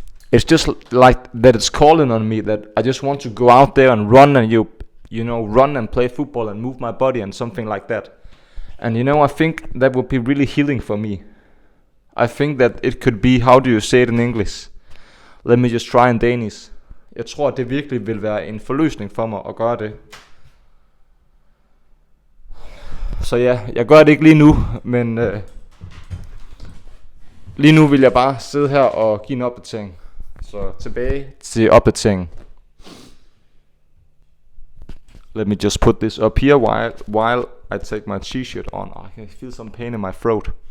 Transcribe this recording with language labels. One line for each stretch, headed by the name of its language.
English: It's just like that it's calling on me, that I just want to go out there and run and run and play football and move my body and something like that. And you know, I think that would be really healing for me. I think that it could be, how do you say it in English? Let me just try in Danish.
Danish: Jeg tror, at det virkelig vil være en forløsning for mig at gøre det. Så ja, jeg gør det ikke lige nu, men lige nu vil jeg bare sidde her og give en opdatering. Så tilbage til opdateringen.
English: Let me just put this up here while I take my t-shirt on. I can feel some pain in my throat.